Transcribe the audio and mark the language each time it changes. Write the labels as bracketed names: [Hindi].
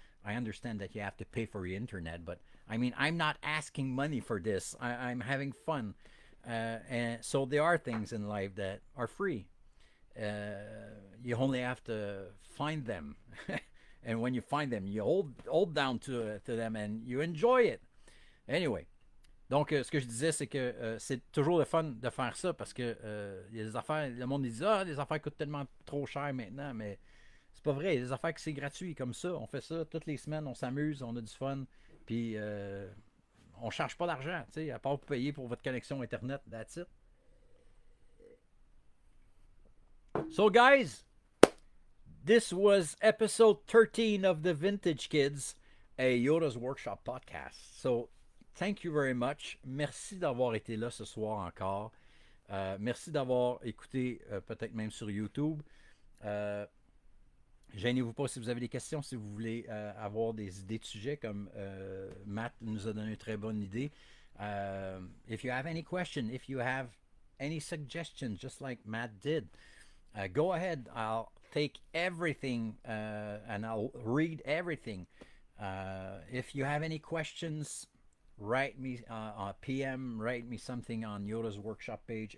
[English] I understand that you have to pay for your internet, but I mean, I'm not asking money for this. I'm having fun. And so there are things in life that are free. You only have to find them. And when you find them, you hold down to them and you enjoy it. Anyway. [French] Donc, ce que je disais, c'est que c'est toujours le fun de faire ça parce que y a des affaires, le monde dit les affaires coûtent tellement trop cher maintenant, mais c'est pas vrai. Il y a des affaires que c'est gratuit comme ça. On fait ça toutes les semaines, on s'amuse, on a du fun, puis on charge pas d'argent, tu sais, à part pour payer pour votre connexion Internet, [English] that's it. So, guys, this was episode 13 of the Vintage Kids, a Yoda's Workshop podcast. So, thank you very much. [French] Merci d'avoir été là ce soir encore. Merci d'avoir écouté peut-être même sur YouTube. Gênez-vous pas si vous avez des questions, si vous voulez avoir des idées de sujets comme Matt nous a donné une très bonne idée. [English] If you have any question, if you have any suggestions, just like Matt did, go ahead. I'll take everything and I'll read everything. If you have any questions, write me PM, write me something on Yoda's workshop page.